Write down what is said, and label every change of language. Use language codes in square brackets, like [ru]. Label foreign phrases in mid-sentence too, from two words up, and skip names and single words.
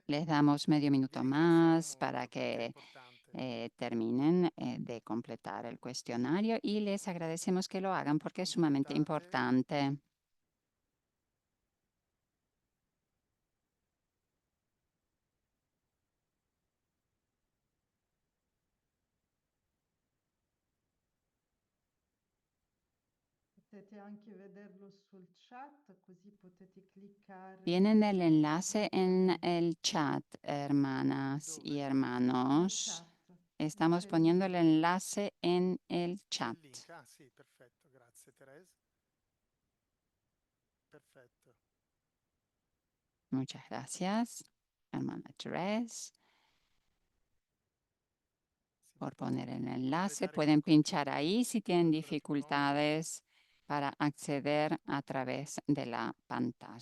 [es] Les damos medio minuto [it] Vi ringraziamo [es] más [it] molto [es] para [it] perché è [es] que [it] importante. [es] terminen de completar el cuestionario y les agradecemos que lo hagan porque es sumamente [it] Completate. [es] importante. [it] Potete anche vederlo sul chat, così potete cliccare. [es] Tienen el enlace en el chat, hermanas y [it] Nel [es] hermanos. [it] chat. [es] Estamos [it] C'è il [es] poniendo el [it] link. [es] enlace en el [it] C'è [es] chat. [it] il link. Ah sì, perfetto, grazie Teresa. Perfetto. [es] Muchas gracias, hermana Therese, [it] Si [es] por [it] può [es] poner el enlace. [it] completare [es] Pueden [it] con [es] pinchar ahí si tienen [it] calcolatrice. [es] dificultades para acceder a través de la pantalla.